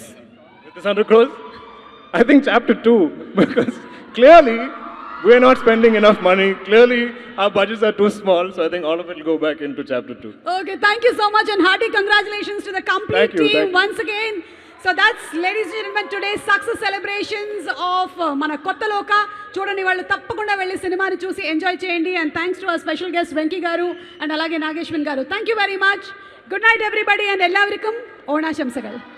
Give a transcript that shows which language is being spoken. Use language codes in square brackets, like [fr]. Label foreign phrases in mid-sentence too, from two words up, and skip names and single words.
[en] With this 100 crores, I think chapter 2, because clearly we're not spending enough money. Clearly our budgets are too small. So I think all of it will go back into chapter 2. Okay, thank you so much, and hearty congratulations to the complete Thank you, team thank you. once again. So that's, ladies and gentlemen, today's success celebrations of మన కొత్త లోక. [te] చూడండి, వాళ్ళు తప్పకుండా వెళ్ళి సినిమాని చూసి ఎంజాయ్ చేయండి. [en] and thanks to our special guest Venky garu and alage Nageshwan garu. thank you very much. good night everybody, and [ml] എല്ലാവർക്കും ഓണാശംസകൾ.